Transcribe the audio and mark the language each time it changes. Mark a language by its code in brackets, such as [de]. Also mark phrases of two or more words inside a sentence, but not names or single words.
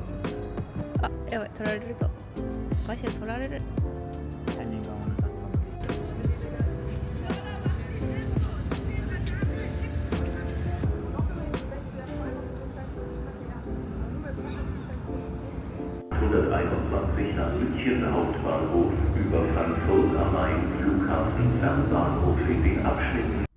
[ja] あ、やばい、取られるぞ。場所取られる。タイミングが合わなかったので。 [de] 21 nach München Hauptbahnhof über Frankfurt am Main Flughafen Fernbahnhof in den Abschnitt